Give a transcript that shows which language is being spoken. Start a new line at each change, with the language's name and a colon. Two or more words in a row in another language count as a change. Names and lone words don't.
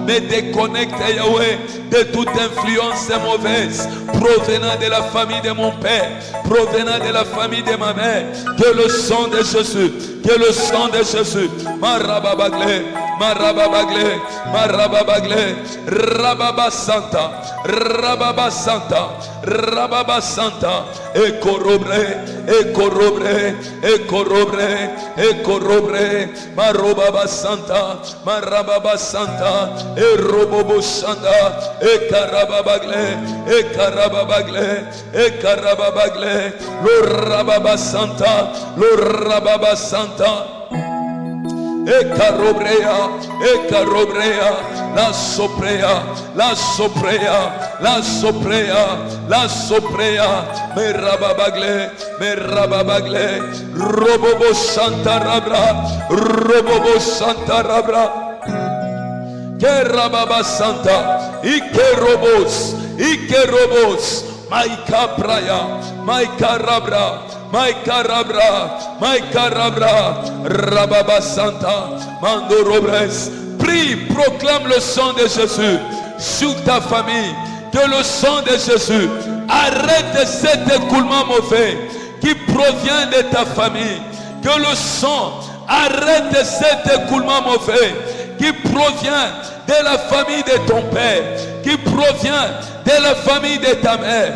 French: me déconnecte, Yahweh, de toute influence mauvaise provenant de la famille de mon père, provenant de la famille de ma mère, que le sang de Jésus, que le sang de Jésus, marababagle, marababagle, marababagle, rababa santa, rababa santa, rababa santa, et corrobre, et corrobre, et corrobre, et corrobre, marobaba santa, marababa santa, et robobo santa, et carababagle, et carababagle, et carababagle, lo rababa santa, e carobrea, la soprea, la soprea, la soprea, la soprea, me rababagle, robobo santa rabra, que rababa santa, ike robos, maika praya, maika rabra, Maïka Rabra, Rababa Santa, Mando Robres. Prie, proclame le sang de Jésus sur ta famille. Que le sang de Jésus arrête cet écoulement mauvais qui provient de ta famille. Que le sang arrête cet écoulement mauvais qui provient de la famille de ton père, qui provient de la famille de ta mère.